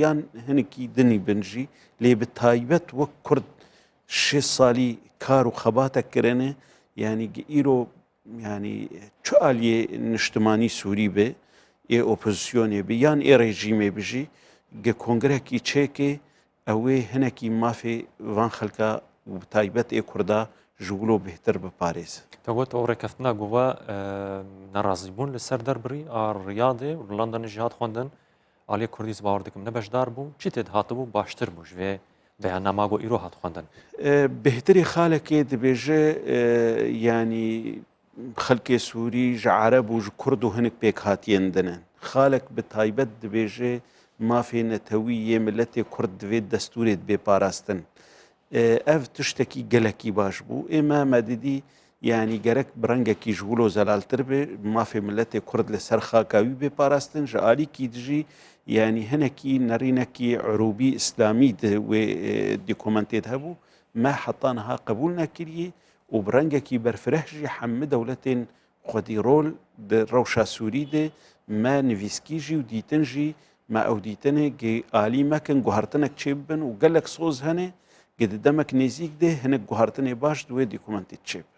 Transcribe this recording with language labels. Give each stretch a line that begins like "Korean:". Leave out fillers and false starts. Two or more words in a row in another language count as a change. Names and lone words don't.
Kurdish: yan hinekî dinî bin jî lê bi taybet wek Kurd 6 salî kar û xebatek kirine yani gi îro yani çi aliyê niştimanî Sûrî be ê opozisyonê be yan ê rejîmê be jî gi kongrekî çêkê ew ê hinekî mafê van xelka û bi taybet ê Kurda ji wilo bêhtir biparêze te got ew rêkeftina gova nerazîbûn li ser derbirî a Riyadê û Londonê jî hat xwendin aliyê Kurdî bawer dikim ne beşdar bû çi tê hatibû baştir bû ji vê بەیاننامە بۆ ئیرۆ هات خوێندن. بهتری خالێکێ دەبێژە ینی خەلکێ سووری ژە عەرەب و ژ کورد و هەنێک پێک هاتیێندنن خالێک بە تایبەت دەبێژێ مافێ نەتەوی یێ ملەتێ کورد دەوێت دەستورێت بێپاراستن ئەv tiştekî gelekî baş bû ئێمە مەدیدی ینی گەرەک برەنگێکی ji wilo zelaltir bê mafê milletê Kurd li ser xaka wî bêparastin ji alîkî dijî yanî hinekî nerînekî Irûbî İslamî di wê dîkomentê de hebû me heta niha qebûl nekiriye û bi rengekî berfireh jî hemû dewletên xwedîrol di rewşa Sûrî de me nivîskî jî û dîtin jî me ew dîtinê gê alî mekin guhartinek çê bibin û gelek soz hene gê di demek nêzik de hinek guhartinê baş di wê dîkomentê çê bibin.